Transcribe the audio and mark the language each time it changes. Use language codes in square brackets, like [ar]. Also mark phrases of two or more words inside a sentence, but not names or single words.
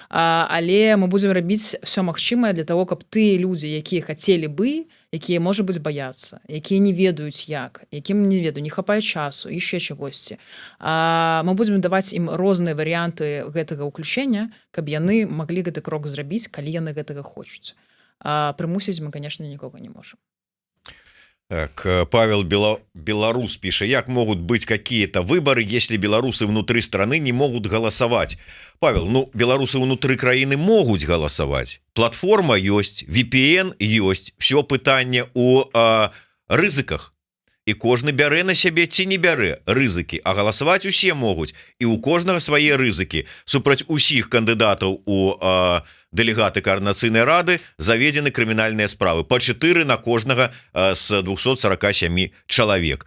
[be] Але мы будзем рабіць все магчымае для того, каб тыя людзі, якія хацелі бы, якія, можа быць, баяцца, якія не ведаюць як, якім, не ведаю, не хапае часу, яшчэ чагосьці. Мы будзем даваць ім розныя варыянты гэтага ўключэння, каб яны маглі гэты крок зрабіць, калі яны гэтага хочуць. Прымусіць мы, конечно, нікога не можем. [ru] Так, Павел Белорус пишет: як могут быть какие-то выборы, если белорусы внутри страны не могут голосовать? Павел, ну, белорусы внутри краины могут голосовать. Платформа есть, VPN есть, [be] все пытание у рызыках. І кожны бярэ на сябе ці не бярэ рызыкі, а галасаваць усе могуць, і ў кожнага свае рызыкі. Супраць усіх кандыдатаў у дэлегаты координацыйнай рады заведены крымінальныя справы по 4 на кожнага з 247 чалавек.